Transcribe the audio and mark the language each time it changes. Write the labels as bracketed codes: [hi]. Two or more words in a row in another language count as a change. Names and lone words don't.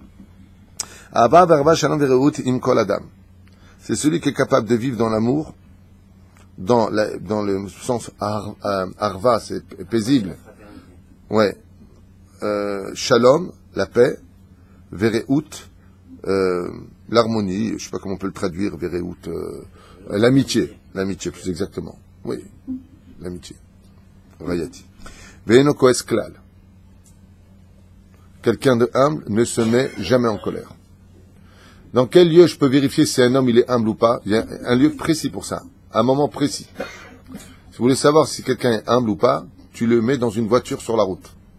[fr] C'est celui qui est capable de vivre dans l'amour, dans le sens arva, c'est paisible. Ouais. Shalom, la paix. Vereut, l'harmonie, je sais pas comment on peut le traduire, Vereut, l'amitié plus exactement. Oui, l'amitié. [he] רעיתי. ואינו כועס כלל. [fr] Quelqu'un de humble ne se met jamais en colère. Dans quel lieu je peux vérifier si un homme il est humble ou pas? Il y a un lieu précis pour ça, un moment précis. Si vous voulez savoir si quelqu'un est humble ou pas, tu le mets dans une voiture sur la route.